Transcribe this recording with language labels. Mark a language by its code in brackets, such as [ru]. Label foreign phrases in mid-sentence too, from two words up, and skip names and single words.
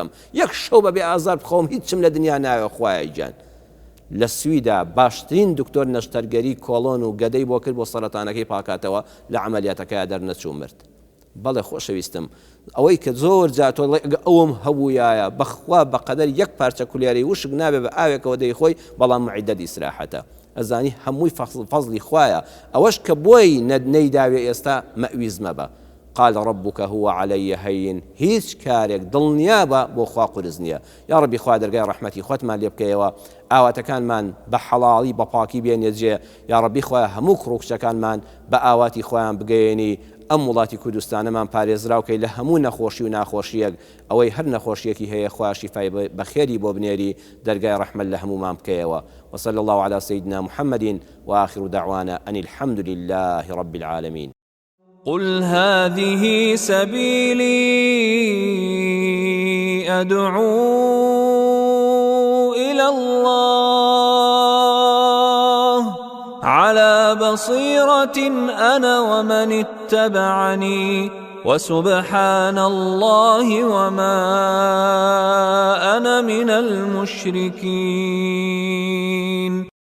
[ckb] 1 شەو بەبێ ئازار بخۆم هیچم لە دنیا ناوێ خوایە گیان لە سویدا باشترین دکتۆر نەشتەرگەری کۆڵۆن و گەدەی بۆ کرد بۆ سەرەتانەکەی پاکاتەوە لە عملیاتەکەیە دەرنەچوو مرد بەڵێ خۆشەویستم ئەوەی کە زۆر جاتۆ ئەوم هەبوویایە بەخوا بەقەدەر 1 پارچە کولیارەی وشک نابێ بە ئاوێکەوە دەی خۆی بەڵام معیدەت ئیسراحەتە ئەزانی هەمووی فەزلی خوایە ئەوەش کە بۆی نەیداوێ ئێستا مەویزمە بە [ar] قال ربك هو علي هين [ckb] هیچ کارێک دڵنیابە بۆ خوا قورس نییە [ar] یا ڕەبی [ckb] خوا دەرگای ڕەحمەتی خۆتمان لێ بکەیەوە ئاواتەکانمان بە حەڵاڵی بە پاکی بێنێ جێ [ar] یا ڕەبی [ckb] خوا هەموو کوڕکچەکانمان بە ئاواتی خۆیان بگەێنی ئەم وڵاتی کوردستانەمان پارێزراوکەی لە هەموو نەخۆشی و ناخۆشیەک ئەوەی هەر نەخۆشیەکی هەیە خوا شیفای بەخێری بۆ بنێری دەرگای ڕەحمەت لە هەمومان بکەیەوە [ar] وصلى الله على سيدنا محمد وآخر دعوانا أن الحمد لله رب العالمين قل هذه سبيلي أدعو إلى الله على بصيرة أنا ومن اتبعني وسبحان الله وما أنا من المشركين